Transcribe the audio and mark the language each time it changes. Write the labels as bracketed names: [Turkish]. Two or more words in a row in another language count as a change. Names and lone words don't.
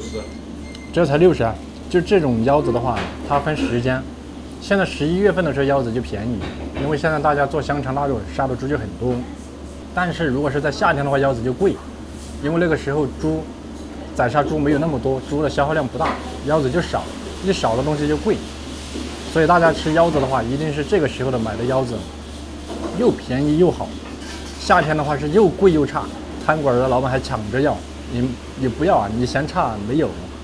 [Chinese] 這才60啊！就這種腰子的話，它分時間。現在11月份的時候腰子就便宜，因為現在大家做香腸臘肉殺的豬就很多。但是如果是在夏天的話，腰子就貴，因為那個時候宰殺豬沒有那麼多，豬的消耗量不大，腰子就少，一少的東西就貴。所以大家吃腰子的話，一定是這個時候的買的腰子，又便宜又好。夏天的話是又貴又差，餐館的老闆還搶着要，你不要啊，你嫌差沒有。